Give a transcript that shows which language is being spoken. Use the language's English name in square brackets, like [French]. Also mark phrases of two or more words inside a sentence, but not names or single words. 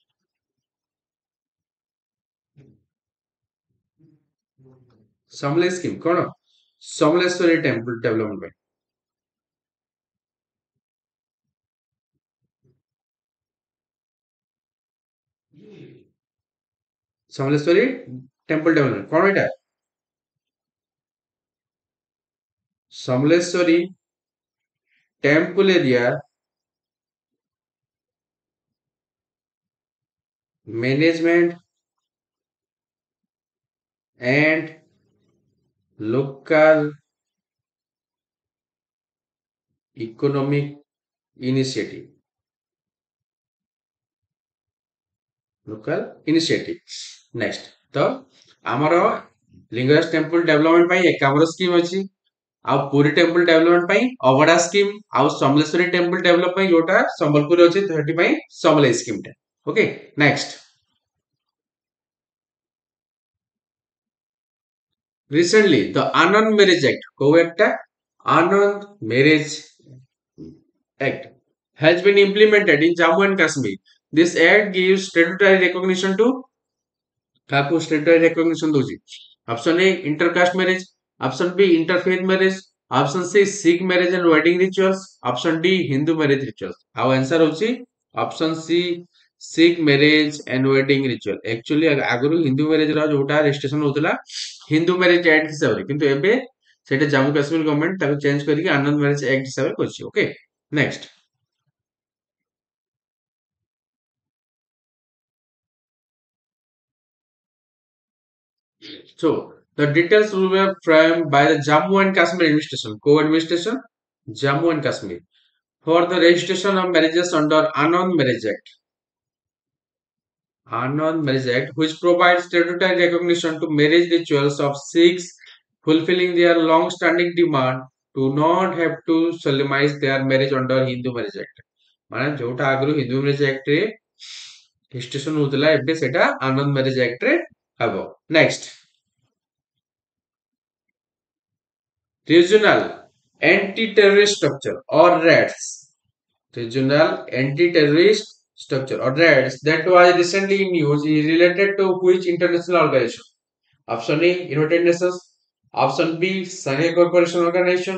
[Odia] ସମଲେଇ ସ୍କିମ୍ କଣ ସମଲେଶ୍ୱରୀ [English] temple development [Odia] ପାଇଁ ସମଲେଶ୍ୱରୀ [English] temple development [Odia] କଣ ଏଇଟା [English] ସମଲେଶ୍ୱରୀ temple area management and local economic initiative local initiative [Odia] next तो ଆମର ଲିଙ୍ଗରାଜ [English] temple development [Odia] ପାଇଁ ଏକାମ୍ର ସ୍କିମ୍ ଅଛି ଆଉ ପୁରୀ [English] temple development [Odia] ପାଇଁ ଅଭଡା ସ୍କିମ୍ ଆଉ ସମଲେଶ୍ୱରୀ [English] temple develop [Odia] ପାଇଁ ଯୋଉଟା ସମ୍ବଲପୁରରେ ଅଛି ସେଠି ପାଇଁ ସମଲେଇ ସ୍କିମ୍ ଟା [English] okay next recently the Anand Marriage Act [Odia] କୋଉ act ଟା [English] Anand Marriage Act has been implemented in Jammu and Kashmir. This act gives statutory recognition to काको statutory recognition ଦଉଛି option A intercaste marriage option B interfaith marriage option C Sikh marriage and wedding rituals option D Hindu marriage rituals ଆଉ answer ହଉଛି option C Sikh marriage and wedding ritual. [Odia] Actually ଆଗରୁ [English] Hindu marriage [Odia] ର ଯୋଉଟା ରେଜିଷ୍ଟ୍ରେସନ ହଉଥିଲା ହିନ୍ଦୁ ମ୍ୟାରେଜ ଆକ୍ଟ ହିସାବରେ, କିନ୍ତୁ ଏବେ ସେଇଟା ଜାମ୍ମୁ କାଶ୍ମୀର ଗଭର୍ଣ୍ଣମେଣ୍ଟ ତାକୁ ଚେଞ୍ଜ କରିକି ଆନନ୍ଦ ମ୍ୟାରେଜ ଆକ୍ଟ ହିସାବରେ କରିଛି। [English] Okay, next. So the details will be framed by the Jammu and Kashmir administration, co-administration, Jammu and Kashmir, for the registration of marriages under Anand Marriage Act. Anand Marriage Act, which provides statutory recognition to marriage rituals of Sikhs, fulfilling their long-standing demand to not have to solemnize their marriage under Hindu Marriage Act. [Odia] ମାନେ ଯୋଉଟା ଆଗରୁ ହିନ୍ଦୁ ମ୍ୟାରେଜ ଆକ୍ଟ ରେ ରେଜିଷ୍ଟ୍ରେସନ ହଉଥିଲା, ଏବେ ସେଟା ଆନନ୍ଦ ମ୍ୟାରେଜ ଆକ୍ଟ ରେ ହବ। [English] ନେକ୍ସଟ, regional anti-terrorist structure or RATS. Regional anti-terrorist structure or RATS that was recently in news is related to which international organization? Option A, United Nations. Option B, Shanghai Cooperation Organization.